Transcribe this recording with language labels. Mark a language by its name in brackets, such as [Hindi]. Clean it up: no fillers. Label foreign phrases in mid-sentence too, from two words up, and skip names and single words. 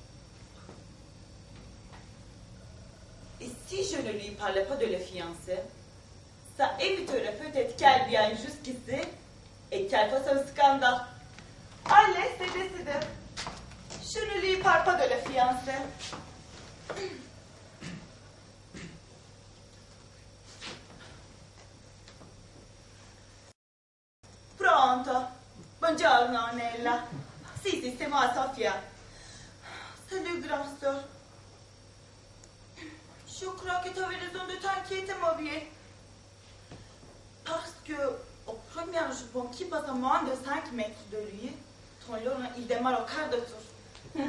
[French] Et si je ne lui parlais pas de la fiancée, ça éviterait peut-être qu'elle vienne jusqu'ici et qu'elle fasse un scandale. Allez, c'est décidé. Je ne lui parle pas de la fiancée. [Italian] Pronto? Buongiorno, Nella. Si, [French] c'est moi, Sofia. Salut, grand sœur. Je crois que tu avais raison de t'inquiéter, mon vieux. Parce que, au premier jour qui passe à moins de 5 mètres de lui, ton Laurent, il démarre au quart de tour.